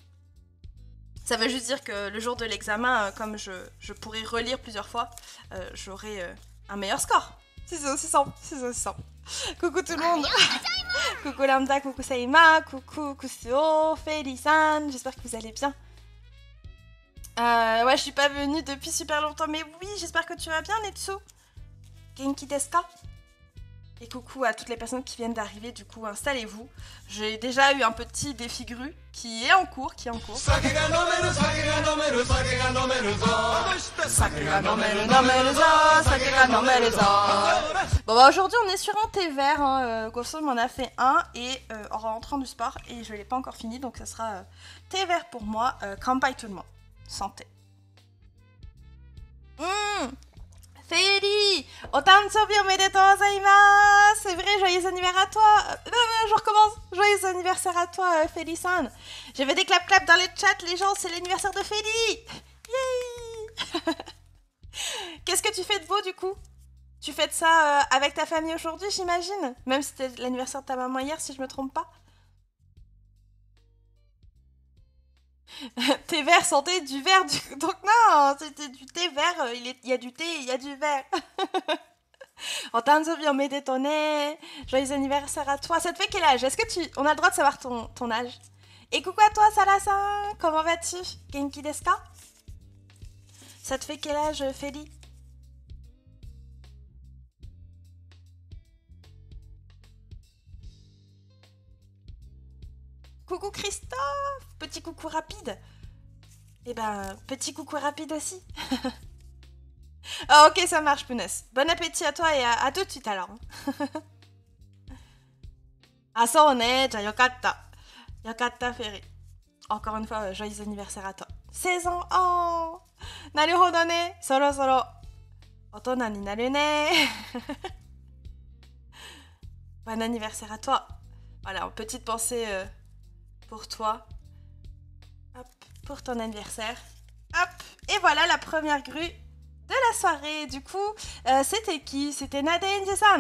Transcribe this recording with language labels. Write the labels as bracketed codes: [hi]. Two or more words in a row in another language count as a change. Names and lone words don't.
[fr] Ça veut juste dire que le jour de l'examen, comme je pourrais relire plusieurs fois, j'aurai un meilleur score. C'est aussi simple. Coucou tout le monde. Coucou Lambda, coucou Saima, coucou Kusuo, Feli-san, j'espère que vous allez bien. Ouais, je suis pas venue depuis super longtemps, mais oui, j'espère que tu vas bien, Netsu. [ja] 元気ですか? [fr] Et coucou à toutes les personnes qui viennent d'arriver, du coup, installez-vous. J'ai déjà eu un petit défi grue qui est en cours, Bon bah aujourd'hui on est sur un thé vert, hein. Gosso m'en a fait un et en rentrant du sport et je l'ai pas encore fini, donc ça sera thé vert pour moi. Kanpai tout le monde. Santé. Feli, [ja] お誕生日おめでとうございます. [fr] C'est vrai, joyeux anniversaire à toi. Je recommence. Joyeux anniversaire à toi, Feli-san. J'avais des clap-clap dans le chat, les gens, c'est l'anniversaire de Feli. Yay. Qu'est-ce que tu fais de beau, du coup? Tu fêtes ça avec ta famille aujourd'hui, j'imagine? Même si c'était l'anniversaire de ta maman hier, si je me trompe pas. Thé vert, santé, du vert, donc non, c'était du thé vert, il y a du thé, il y a du vert. [ja] お誕生日おめでとうね, [fr] joyeux anniversaire à toi. Ça te fait quel âge? Est-ce que on a le droit de savoir ton âge? Et coucou à toi, Sara-san, comment vas-tu? [ja] 元気ですか? [fr] Ça te fait quel âge, Feli? Coucou Christophe, petit coucou rapide. Eh ben, petit coucou rapide aussi. Oh, ok, ça marche, punaise. Bon appétit à toi et à tout de suite alors. [ja] ああ、そうね, じゃ、よかった. Yokatta, Ferry. [fr] Encore une fois, joyeux anniversaire à toi. 16 ans, oh. [ja] なるほどね, そろそろ. 大人になるね. [fr] Bon anniversaire à toi. Voilà, une petite pensée pour toi. Hop, pour ton anniversaire. Hop, et voilà la première grue de la soirée. Du coup, c'était qui? C'était Nadenji-san.